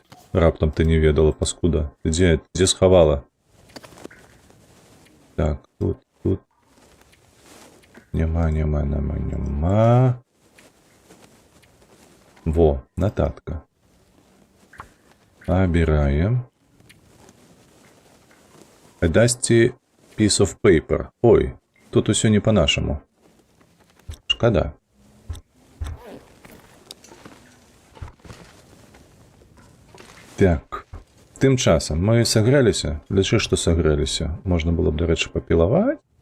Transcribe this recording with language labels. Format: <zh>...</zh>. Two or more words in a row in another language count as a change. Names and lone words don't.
<be>Раптам ты не ведала, паскуда. Ты дзе схавала? Так, тут. Няма. Во, нататка. Абіраем.</be> <en>A dusty piece of paper.</en> <be>Ой, тут усё не по-нашаму. Шкада. Так. Тым часам мы сагрэліся. Лічы, што сагрэліся. Можна было б, дарэчы, папілаваць.</be>